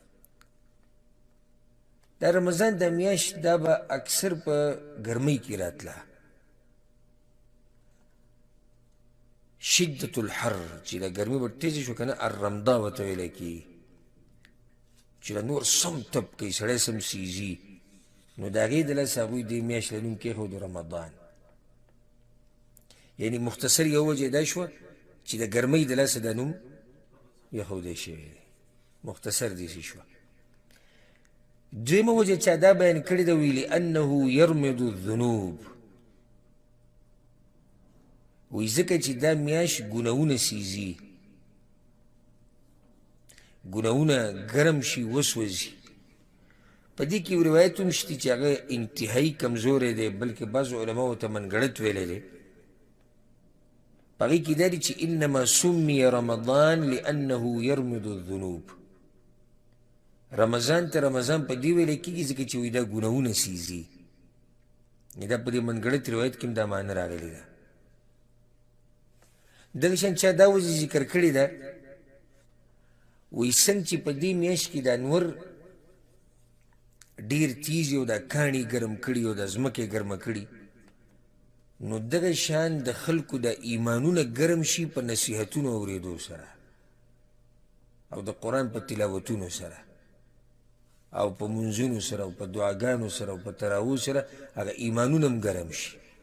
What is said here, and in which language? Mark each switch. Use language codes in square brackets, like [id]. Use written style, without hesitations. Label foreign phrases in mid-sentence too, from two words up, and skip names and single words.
[ps] دا رمضان دا میاشت دا به اکثر په ګرمۍ کې راتله، [ar] شدت الحر [ps] چې دا ګرمي به تیزه شو که نه، الرمضا ورته ویلی کېږي چې دا نور سم تب کوي، سړی سم سیزي، نو د هغې د لاسه هغوی دې میاشت له نوم کېښودو رمضان. یعنی مختصر یو وجه دا شوه چې د ګرمۍ د لاسه دا نوم یښودی شوی دی، مختصر داسې شوه. دویمه وجه چا دا بیان کړې ده، وی [ar] لانه یرمد الذنوب، [ps] وی ځکه چې دا میاشت ګناهونه سیزي، ګناهونه ګرم شي وسوځي. په دې کې یو روایت هم شته چې هغه انتهایي کمزوری دی، بلکې بعضو علماو ته منګړت ویلی دی. په هغې کې دا دی چې [ar] انما سمي رمضان لانه یرمد الذنوب، [ps] رمضان ته رمضان په دې ویلی کېږي ځکه چې وایي دا ګناهونه سیزي. دا په دې منګړت روایت کې هم دا معنی راغلی ده. دغه شان چا دا وجه ذکر کړې ده، وایي څنګه چې په دې میاشت کې دا نور ډېر تیز او دا کاڼي ګرم کړي او د ځمکې ګرمه کړي، نو دغه شان د خلکو د ایمانونه ګرم شي په نصیحتونو اورېدو سره او د قرآن په تلاوتونو سره او په منځونو سره او په دعاګانو سره او په تراویحو سره، هغه ایمانونه هم ګرم شي.